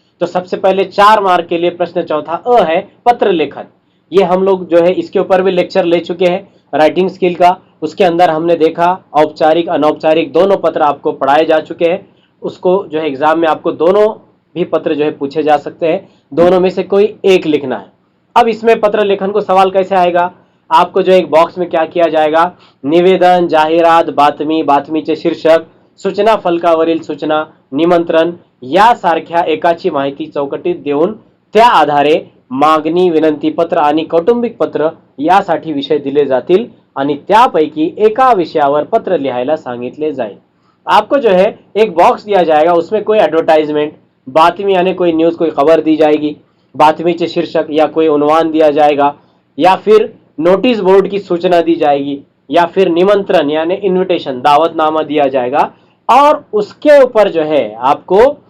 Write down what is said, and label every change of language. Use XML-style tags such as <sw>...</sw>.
<hi>तो सबसे पहले 4 मार्क के लिए प्रश्न चौथा अ है पत्र लेखन। ये हम लोग जो है इसके ऊपर भी लेक्चर ले चुके हैं राइटिंग स्किल का। उसके अंदर हमने देखा औपचारिक अनौपचारिक दोनों पत्र आपको पढ़ाए जा चुके हैं। उसको जो है एग्जाम में आपको दोनों भी पत्र जो है पूछे जा सकते हैं, दोनों में से कोई एक लिखना है। अब इसमें पत्र लेखन को सवाल कैसे आएगा, आपको जो एक बॉक्स में क्या किया जाएगा,</hi> <mr>निवेदन, जाहिरात, बातमी, बातमीचे शीर्षक, सूचना फलकावरील सूचना, निमंत्रण यासारख्या एकाची माहिती चौकटीत देऊन त्या आधारे मागणी, विनंती पत्र आणि कौटुंबिक पत्र यासाठी विषय दिले जातील आणि त्यापैकी एका विषयावर पत्र लिहायला सांगितले जाईल।</mr> <hi>आपको जो है एक बॉक्स दिया जाएगा, उसमें कोई एडवर्टाइजमेंट, बातमी यानी कोई न्यूज़, कोई खबर दी जाएगी, बातमीचे शीर्षक या कोई उन्वान दिया जाएगा, या फिर नोटिस बोर्ड की सूचना दी जाएगी, या फिर निमंत्रण यानी इनविटेशन, दावतनामा दिया जाएगा, और उसके ऊपर जो है आपको</hi>